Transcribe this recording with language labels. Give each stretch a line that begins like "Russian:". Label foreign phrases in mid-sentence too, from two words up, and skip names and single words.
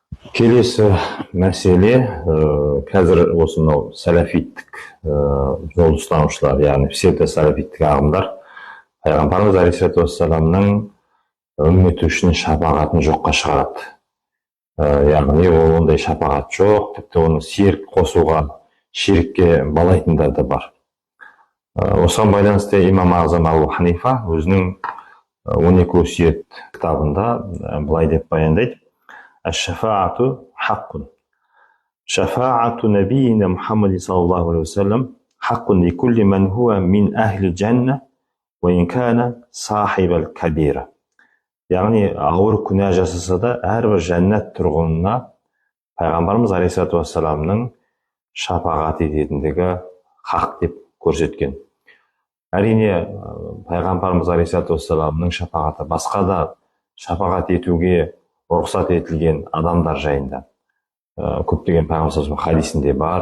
Kazakh: Келесі мәселе, қазір осы мынау сәләфиттік жол ұстанушылар, яғни псевдосәләфиттік ағымдар пайғамбарымыз
Arabic: عليه الصلاة والسلام
Kazakh: үмметі үшін шапағатын жоққа шығарады. Яғни ол ондай шапағат жоқ, тіпті оны серік қосуға, ширікке балайтындар да бар. Осыған байланысты имам Азам Абу Ханифа өзінің 12 өсиет кітабында былай деп баяндайды:
Arabic: «الشفاعة حق. شفاعة نبينا محمد صلى الله عليه وسلم حق لكل من هو من أهل الجنة وإن كان صاحب الكبيرة».
Kazakh: Яғни ауыр күнә жасаса да әрбір жәннат тұрғынына пайғамбарымыз
Arabic: عليه الصلاة والسلام
Kazakh: шапағат ететіндігі хақ деп көрсеткен. Әрине, пайғамбарымыз
Arabic: عليه الصلاة والسلام
Kazakh: шапағаты басқа да шапағат етуге рұқсат етілген адамдар жайында көптеген пайғамбар хадисінде бар.